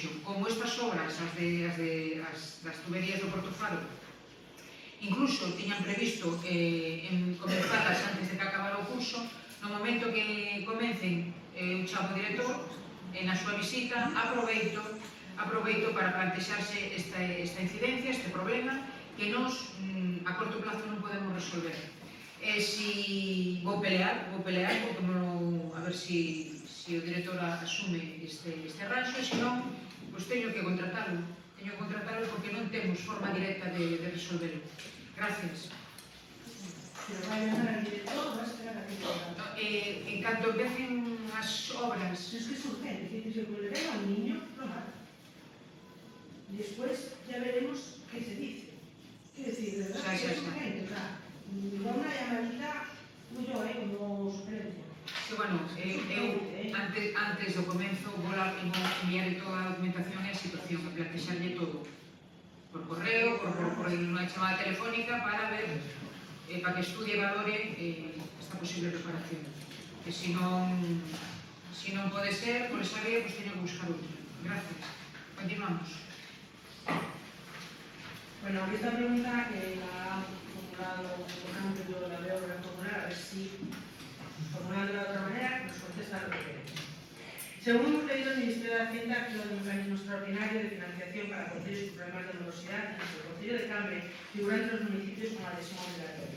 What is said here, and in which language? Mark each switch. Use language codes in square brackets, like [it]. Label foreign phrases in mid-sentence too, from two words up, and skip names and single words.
[gl] Como estas obras, as tuberías do Portofaro, incluso tiñan previsto comenzadas antes de que acabara o curso, no momento que comecen, eu chamo o director, na súa visita, aproveito para plantexarse esta incidencia, este problema, que nos [es] a corto plazo [gl] non podemos resolver. Si vou pelear, porque a ver si o director asume este arranxo, e se non, teño que contratalo porque non temos forma directa de resolverlo. Gracias. [es] Se vai llamar al director, va a esperar a que [gl] En tanto empecen as obras... [es] Es que es urgente, que si le pega a un niño, lo mata. Después ya veremos qué se dice. Es decir, de verdad que es urgente, o sea, una llamadita tuyo como sugerencia. [gl] Que, bueno, antes do comenzo vou enviar toda a documentación e a situación, a plantexarlle todo por correo, por unha chamada telefónica para ver, para que estudie e valore esta posible reparación. Que se non pode ser por esa vía, pues teño que buscar outra. Gracias. Continuamos. [es] Bueno, esta pregunta la ha formulado, yo la veo reformular, a ver si formulando de otra manera nos contesta lo que queremos. Según hemos leído, el Ministerio de Hacienda actúa en un mecanismo extraordinario de financiación para cubrir sus problemas de morosidad en el Concello de Cambre, figura entre los municipios con adhesión obligatoria.